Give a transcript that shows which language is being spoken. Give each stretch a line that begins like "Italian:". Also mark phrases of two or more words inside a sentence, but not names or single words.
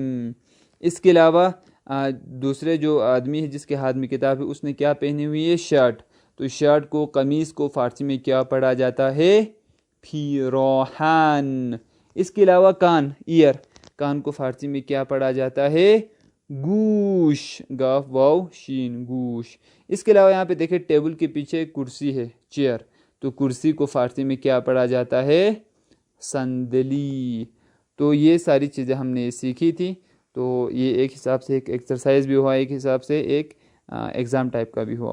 Urdu: اس کے علاوہ دوسرے جو آدمی ہے جس کے ہاتھ میں کتاب ہے اس نے کیا پہنی ہوئی ہے؟ شرٹ، تو شرٹ کو، قمیص کو فارسی میں کیا پڑھا جاتا ہے؟ پیراہن۔ اس کے علاوہ کان، ایئر، کان کو فارسی میں کیا پڑھا جاتا ہے؟ گوش، گاف واو شین، گوش۔ اس کے علاوہ یہاں پہ دیکھیں ٹیبل کے پیچھے کرسی ہے، چیئر، تو کرسی کو فارسی میں کیا پڑھا جاتا ہے؟ صندلی۔ تو یہ ساری چیزیں ہم نے سیکھی تھی، تو یہ ایک حساب سے ایک ایکسرسائز بھی ہوا، ایک حساب سے ایک
English: exam type
Urdu: کا بھی ہوا۔